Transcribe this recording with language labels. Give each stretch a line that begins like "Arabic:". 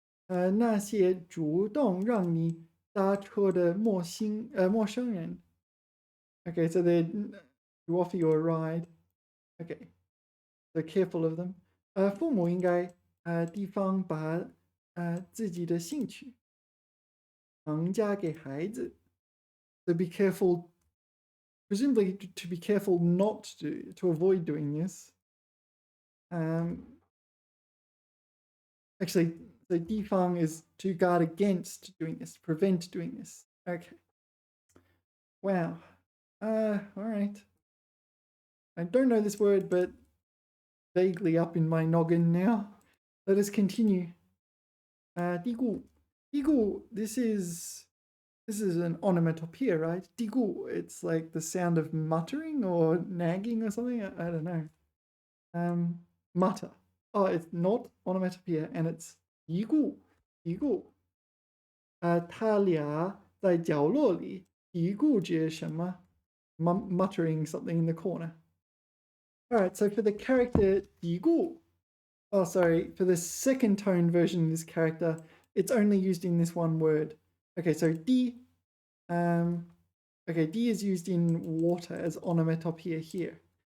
Chinese: 那些主动让你搭车的陌生人.
English: Okay, so they offer you a ride. Okay, so careful of them.
Chinese: 父母应该地方把自己的兴趣强加给孩子.
English: So be careful, presumably to be careful not to avoid doing this. Actually, the 地方 is to guard against doing this, prevent doing this. Okay. Wow. All right. I don't know this word, but vaguely up in my noggin now. Let us continue. 嘀咕. 嘀咕, this is an onomatopoeia, right? 嘀咕, it's like the sound of muttering or nagging or something. I don't know. Mutter. Oh, it's not onomatopoeia, and it's 嘀咕.
Chinese: 嘀咕. 他俩在角落里嘀咕着什么?
English: Muttering something in the corner. All right, so for the character 嘀咕, for the second tone version of this character, it's only used in this one word. Okay, so di. Di is used in water as onomatopoeia here.